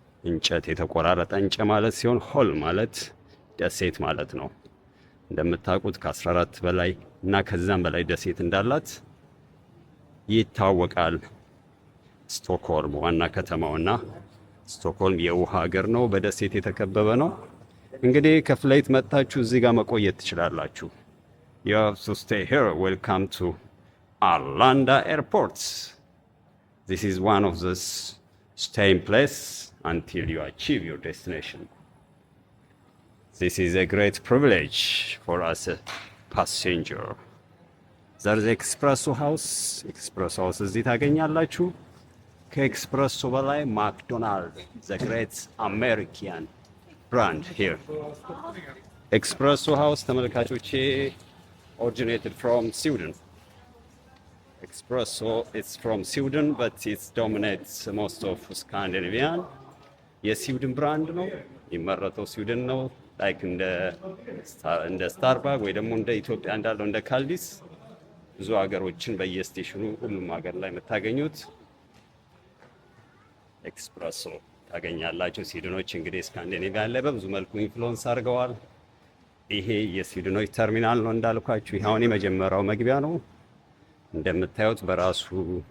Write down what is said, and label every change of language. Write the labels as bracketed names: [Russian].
[Amharic] እንጨት የተቆራረጠ እንጨት ማለት ሲሆን ሆል ማለት ደሴት ማለት ነው። እንደምታውቁት ከ14 በላይ እና ከዛም በላይ ደሴት እንዳላት ይታወቃል። ስቶክሆልም ዋና ከተማውና ስቶክሆልም የውሃ ሀገር ነው፣ በደሴት የተከበበ ነው። እንግዲህ ከፍላይት መጥታችሁ እዚህ ጋር መቆየት ትችላላችሁ። [English] You have to stay here. Welcome to Arlanda Airport. This is one of the staying place until you achieve your destination. This is a great privilege for us a passenger. There's Espresso House. Espresso House [Amharic] እዚህ ታገኛላችሁ። ከኤክስፕረሶ በላይ [English] ማክዶናልድ the great American brand here. Espresso House [Amharic] ተመልካቾቼ [English] originated from Sweden. Espresso is from Sweden, but it dominates most of Scandinavian. [Amharic] የስዊድን ብራንድ ነው፣ የሚመረተው ስዊድን ነው። ላይክ እንደ ስታርባክ ወይ ደግሞ እንደ ኢትዮጵያ እንዳለው እንደ ካልዲስ ብዙ ሀገሮችን በየስቴሽኑ ሁሉም ሀገር ላይ የምታገኙት ኤክስፕረሶ ታገኛላችሁ። ስዊድኖች እንግዲህ ስካንዲኔቪያ ላይ በብዙ መልኩ ኢንፍሉዌንስ አድርገዋል። ይሄ የስዊድኖች ተርሚናል ነው እንዳልኳችሁ። ይሄ አሁን የመጀመሪያው መግቢያ ነው። እንደምታዩት በራሱ